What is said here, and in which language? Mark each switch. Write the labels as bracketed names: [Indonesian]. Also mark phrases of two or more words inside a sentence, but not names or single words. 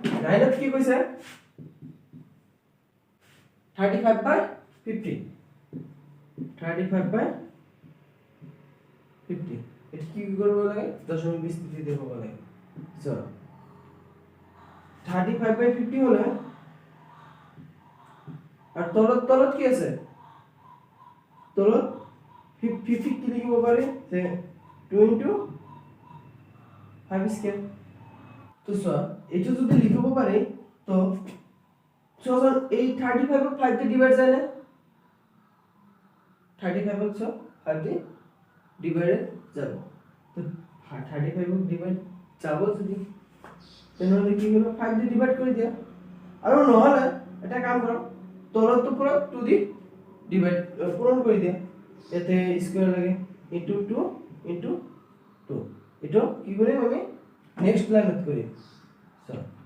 [Bangla] 9 কি কৈছে 35/50 35/50 এটা কি করব লাগে দশমিক বিস্তৃতি দেব লাগে চলো 35/50 হলে আর তলত কি আছে তলত 50 কি লিখব পারি যে 2 * 5 স্কয়ার তো স্যার এটা যদি লিখব পারি তো স্যার এই 35 কে 5 দিয়ে ডিভাইড যায় না 35 কে 5 দিয়ে ডিভাইড যাব তো 35 কে ডিভাইড যাব যদি তাহলে কি হলো 5 দিয়ে ডিভাইড করে দিও আর নহলে এটা কাম করো তলত তো পুরো 2 দিয়ে ডিভাইড পূরণ করে দিও এতে স্কয়ার লাগে ইনটু 2 ইনটু 2 এটা কি করে আমি [English] next line [Bangla] করি চলো